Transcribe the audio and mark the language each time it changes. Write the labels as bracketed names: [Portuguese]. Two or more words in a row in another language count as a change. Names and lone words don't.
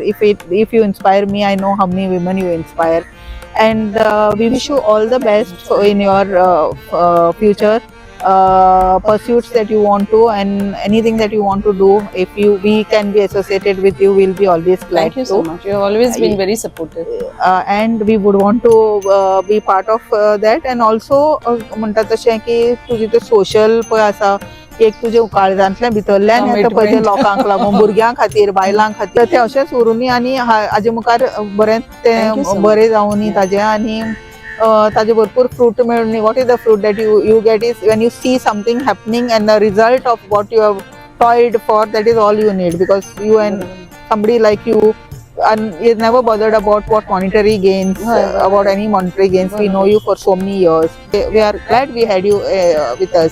[English] If you inspire me, I know how many women you inspire, and we wish you all the best in your future pursuits that you want to, and anything that you want to do. If we can be associated with you, we'll be always glad Thank you so to. much. You have always been very supportive. And we would want to be part of that. And also [Konkani] म्हणतात तशें की तुजी ते सोशल पळय आसा एक तुजे काळजांतल्या भितरल्यान येता पळय ते लोकांक लागून भुरग्यां खातीर बायलां खातीर ते अशेंच उरुनी आनी हाजे मुखार बरें [English] Thank you so [Konkani] ते [English] much. [Konkani] बरें जावनी ताजें आनी ताजे भरपूर फ्रूट मेळून [English] what is the fruit that you get is when you see something happening and the result of what you have toiled for that is all you need because you and somebody like you and is never bothered about what monetary gains, about any monetary gains. We know you for so many years. We are glad we had you with us.